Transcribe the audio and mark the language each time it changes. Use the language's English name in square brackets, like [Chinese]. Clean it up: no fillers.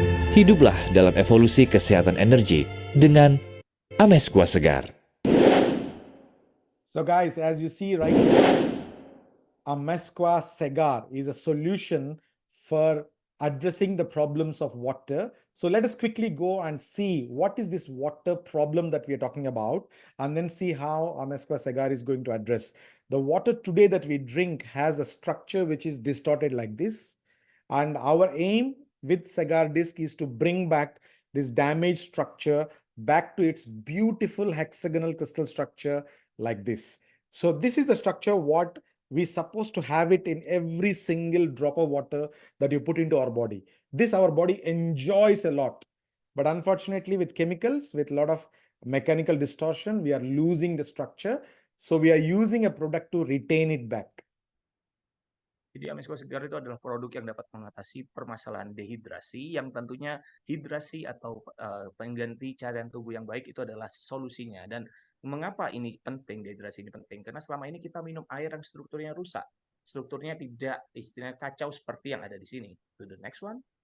[Indonesian] Hiduplah dalam evolusi kesehatan energi dengan Amesqua Segar. [English] So guys, as you see right, Amesqua Segar is a solution for addressing the problems of water. So let us quickly go and see what is this water problem that we are talking about, and then see how Amesqua Segar is going to address. The water today that we drink has a structure which is distorted like this, and our aim with Segar disc is to bring back this damaged structure back to its beautiful hexagonal crystal structure like this. So this is the structure what we're supposed to have it in every single drop of water that you put into our body. This our body enjoys a lot. But unfortunately, with chemicals, with a lot of mechanical distortion, we are losing the structure. So we are using a product to retain it back. [Indonesian] Jadi Amesqua Segar itu adalah produk yang dapat mengatasi permasalahan dehidrasi, yang tentunya hidrasi atau pengganti cairan tubuh yang baik itu adalah solusinya. Dan mengapa ini penting, dehidrasi ini penting? Karena selama ini kita minum air yang strukturnya rusak, strukturnya tidak istilahnya kacau seperti yang ada di sini. [English] To the next one.